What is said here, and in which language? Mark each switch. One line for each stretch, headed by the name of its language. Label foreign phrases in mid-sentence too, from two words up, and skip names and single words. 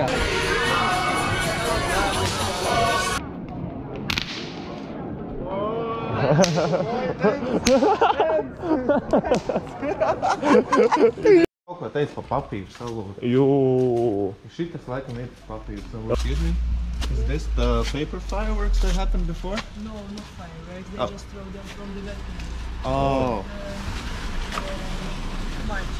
Latvian: Kaut ko teica pa papīru salūtu. Jū. Šitas laikam ir tas papīru salūtu.
English: Excuse me? Is this the paper fireworks that happened before? No, not fireworks. They just throw them from the balcony. Oh. March.